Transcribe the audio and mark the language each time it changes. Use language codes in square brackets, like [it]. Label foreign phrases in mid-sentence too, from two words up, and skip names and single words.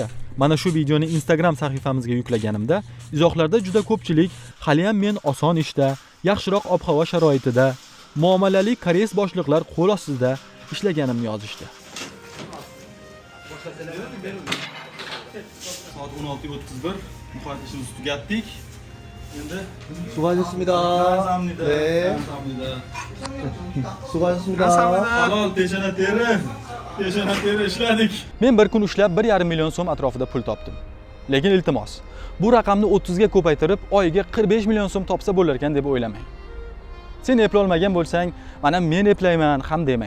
[uz] Mana shu videoni Instagram sahifamizga yuklaganimda izohlarda juda ko'pchilik hali ham men oson ishda, yaxshiroq ob-havo sharoitida, muomalali koreys boshliqlar qo'l ostida ishlaganimni yozishdi. Soat 16:31 muhojir ishimizni tugatdik. Endi [ko] 수고하셨습니다. 네. 수고하셨습니다. [uz] Halol teshana teri ishladik. Men bir kun ishlab 1,5 million so'm atrofida pul topdim. Lekin iltimos, bu raqamni 30 ga ko'paytirib, oyiga 45 million so'm topsa bo'lar ekan deb o'ylamang. Sen eplolmagan bo'lsang, mana men eplayman ham demang.